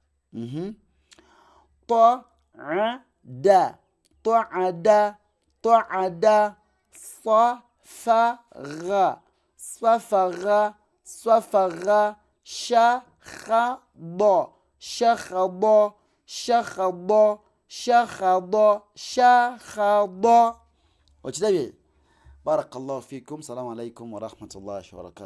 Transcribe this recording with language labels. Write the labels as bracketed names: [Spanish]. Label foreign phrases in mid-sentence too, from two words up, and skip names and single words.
[Ganda] Ta'ada, ta'ada, ta'ada, safara, safara, safara, shakhada, shakhada, shakhada, shakhada, shakhada. Okirabye? [Arabic] بارك الله فيكم. السلام عليكم ورحمة الله وبركاته.